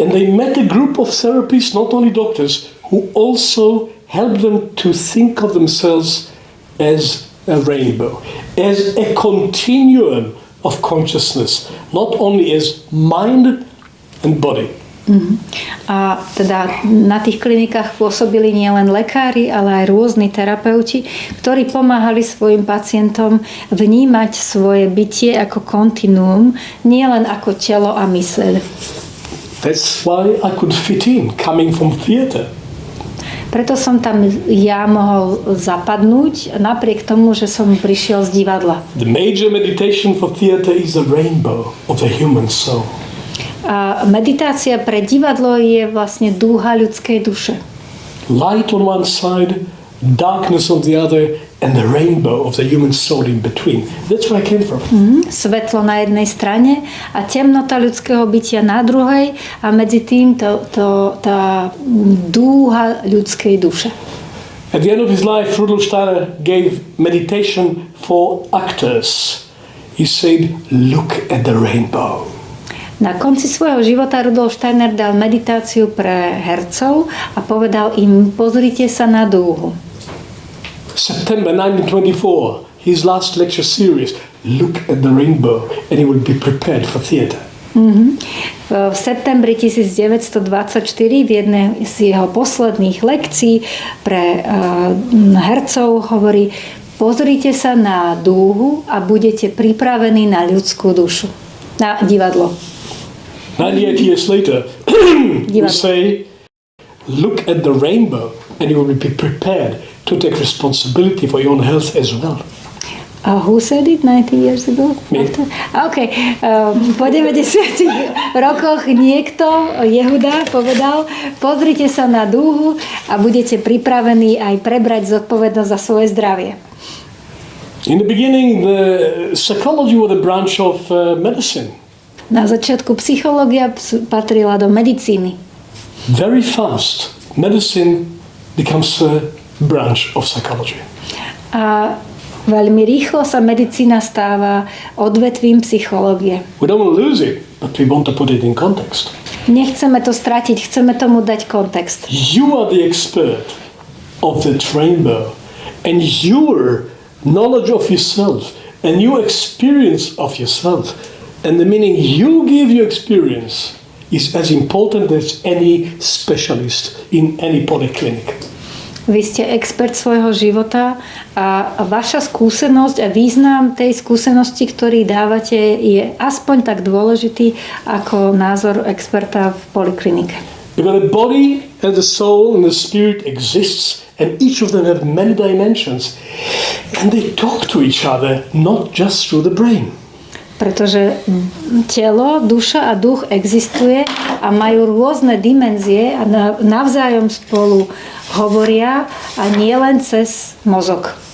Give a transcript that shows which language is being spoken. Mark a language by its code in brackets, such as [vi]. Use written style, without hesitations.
[en] And they met a group of therapists, not only doctors, who also helped them to think of themselves as a rainbow, as a continuum of consciousness, not only as mind and body. [sk] A teda na tých klinikách pôsobili nielen lekári, ale aj rôzni terapeuti, ktorí pomáhali svojim pacientom vnímať svoje bytie ako kontinuum, nielen ako telo a myseľ. [en] That's why I could fit in, coming from theater. [sk] Preto som tam ja mohol zapadnúť, napriek tomu, že som prišiel z divadla. [en] The major meditation for theater is the rainbow of the human soul. [sk] A meditácia pre divadlo je vlastne dúha ľudskej duše. [en] Light on one side, darkness on the other, and the rainbow of the human soul in between. That's where I came from. [sk] Svetlo na jednej strane a temnota ľudského bytia na druhej a medzi tým tá dúha ľudskej duše. [en] At the end of his life, Rudolf Steiner gave meditation for actors. He said, look at the rainbow. [sk] Na konci svojho života Rudolf Steiner dal meditáciu pre hercov a povedal im, pozrite sa na dúhu. [en] September 1924, his last lecture series, look at the rainbow and he will be prepared for theater. [sk] V septembri 1924 v jednej z jeho posledných lekcií pre hercov hovorí, pozrite sa na dúhu a budete pripravení na ľudskú dušu, na divadlo. [en] 98 years later, we say, look at the rainbow and you will be prepared to take responsibility for your own health as well. Who said it 90 years ago? Me. Okay. [sk] Po 90 rokoch niekto, Jehuda, povedal, pozrite sa na dúhu a budete pripravení aj prebrať zodpovednosť za svoje zdravie. [en] In the beginning, the psychology was a branch of medicine. [sk] Na začiatku psychológia patrila do medicíny. [en] Very fast, medicine becomes a branch of psychology. [sk] A veľmi rýchlo sa medicína stáva odvetvím psychológie. [en] We don't want to lose it, but we want to put it in context. [sk] Nechceme to stratiť, chceme tomu dať kontext. [en] You are the expert of the rainbow, and your knowledge of yourself and your experience of yourself and the meaning you give your experience is as important as any specialist in any polyclinic. [sk] Vy ste expert svojho života a vaša skúsenosť a význam tej skúsenosti, ktorý dávate, je aspoň tak dôležitý ako názor experta v poliklinike. [en] Because the body and the soul and the spirit exists, and each of them have many dimensions, and they talk to each other, not just through the brain. [sk] Pretože telo, duša a duch existuje a majú rôzne dimenzie a navzájom spolu hovoria a nie len cez mozog.